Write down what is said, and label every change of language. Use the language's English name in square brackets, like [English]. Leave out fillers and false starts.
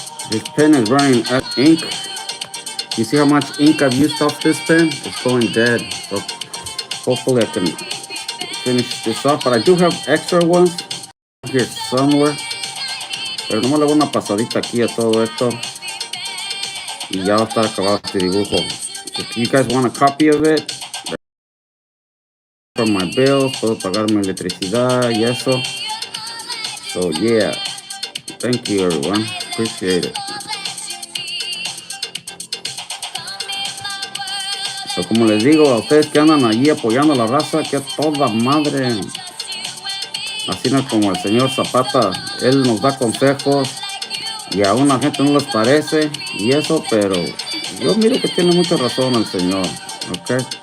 [English] This pen is running out of ink. You see how much ink I've used off this pen? It's going dead. So hopefully I can finish this off. But I do have extra ones here somewhere. [Spanish] Pero nomás le voy una pasadita aquí a todo esto. Y ya va a estar acabado este dibujo. [English] If you guys want a copy of it, from my bills, [Spanish] puedo pagar mi electricidad y eso. [English] So yeah, thank you everyone, appreciate it. [Spanish] So como les digo a ustedes que andan allí apoyando a la raza, que a toda madre, así no como el señor Zapata, él nos da consejos y a una gente no les parece y eso, pero yo miro que tiene mucha razón el señor, ok.